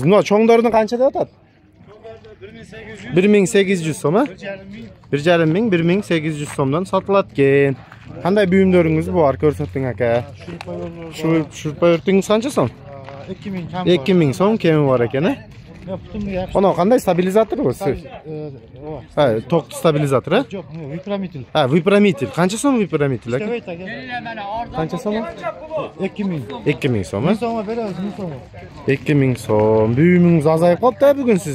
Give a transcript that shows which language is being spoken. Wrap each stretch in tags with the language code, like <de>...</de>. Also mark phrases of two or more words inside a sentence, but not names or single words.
<ky>Мына чоңдордун канча деп атат? 1800 сом, 1,5 1800 сомдон сатылат экен. Кандай бүйүмдөрүңүз бар, көрсөтүң ака. Шурпа өртүңүз канча сом? 2000 сом кеми бар экен,</ky> <uz>Ono qanday stabilizator bu? Tok stabilizator, Yo'q, vipromitil. Vipromitil. Qancha so'm vipromitil aka? Qancha so'm? 2000. 2000 so'm. 1000 so'mga beramiz, 1000 so'm. 2000 so'm. Buyumingiz azayib qoldi bugun siz,</uz>